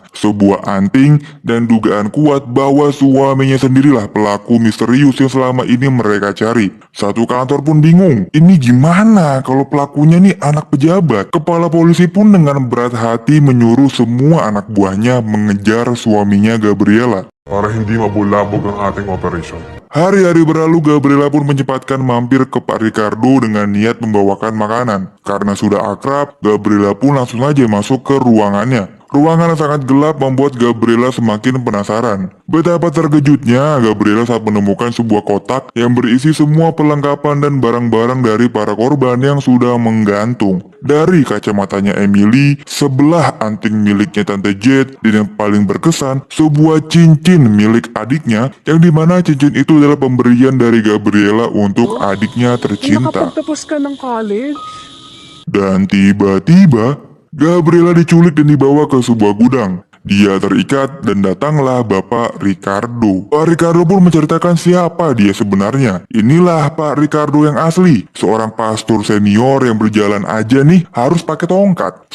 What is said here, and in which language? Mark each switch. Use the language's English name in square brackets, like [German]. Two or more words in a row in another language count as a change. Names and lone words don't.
[Indonesian] Sebuah anting dan dugaan kuat bahwa suaminya sendirilah pelaku misterius yang selama ini mereka cari. Satu kantor pun bingung, ini gimana kalau pelakunya nih anak pejabat? Kepala polisi pun dengan berat hati menyuruh semua anak buahnya mengejar suaminya Gabriela. [Filipino] Para hindi mabulabog ang ating operasyon. [Indonesian] Hari-hari berlalu, Gabriela pun menyempatkan mampir ke Pak Ricardo dengan niat membawakan makanan. Karena sudah akrab, Gabriela pun langsung aja masuk ke ruangannya. Ruangan yang sangat gelap membuat Gabriela semakin penasaran. Betapa terkejutnya Gabriela saat menemukan sebuah kotak yang berisi semua perlengkapan dan barang-barang dari para korban yang sudah menggantung. Dari kacamatanya Emily, sebelah anting miliknya Tante Jet, dan yang paling berkesan, sebuah cincin milik adiknya, yang dimana cincin itu adalah pemberian dari Gabriela untuk adiknya tercinta. [Filipino] Nakapagtapos ka ng college? [Indonesian] Dan tiba-tiba, Gabriela diculik dan dibawa ke sebuah gudang. Dia terikat dan datanglah Bapak Ricardo. Pak Ricardo pun menceritakan siapa dia sebenarnya. Inilah Pak Ricardo yang asli. Seorang pastor senior yang berjalan aja nih harus pakai tongkat.